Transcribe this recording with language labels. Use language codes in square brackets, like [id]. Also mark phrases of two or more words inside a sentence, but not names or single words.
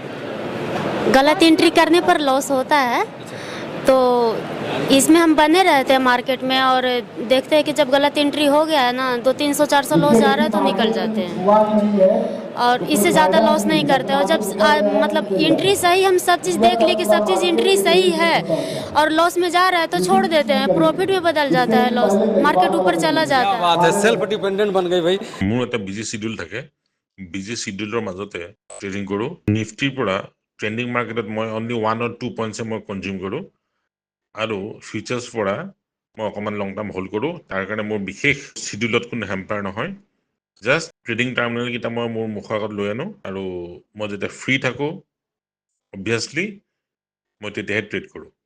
[hi] गलत एंट्री करने पर लॉस होता है तो इसमें हम बने रहते हैं मार्केट में और देखते हैं कि जब गलत एंट्री हो गया है ना 200-300-400 लॉस जा रहा है तो निकल जाते हैं और इससे ज़्यादा लॉस नहीं करते और जब मतलब एंट्री सही हम सब चीज़ देख ली कि सब चीज़ एंट्री सही है और लॉस में जा रहा है तो छोड़ देते हैं प्रॉफिट में बदल जाता है लॉस मार्केट ऊपर चला जाता क्या है। बात है [en] self dependent [hi] बन गई भाई [as] মোৰ এটা [en] busy schedule [as] থাকে বিজি শিডিউলৰ মাজতে ট্ৰেডিং কৰোঁ নিফটিৰ পৰা ট্ৰেণ্ডিং মাৰ্কেটত মই [en] only 1 or 2 [as] পইণ্টছে মই কনজিউম কৰোঁ আৰু ফিউচাৰ্ছ পৰা মই অকণমান [en] long term [as] হোল্ড কৰোঁ তাৰ কাৰণে মোৰ বিশেষ শিডিউলত কোনো হেম্পাৰ নহয় [en] just trading [as] টাৰ্মিনেলকেইটা মই মোৰ মুখৰ আগত লৈ আনো আৰু মই যেতিয়া ফ্ৰী থাকোঁ অবভিয়াছলি মই তেতিয়াহে ট্ৰেড কৰোঁ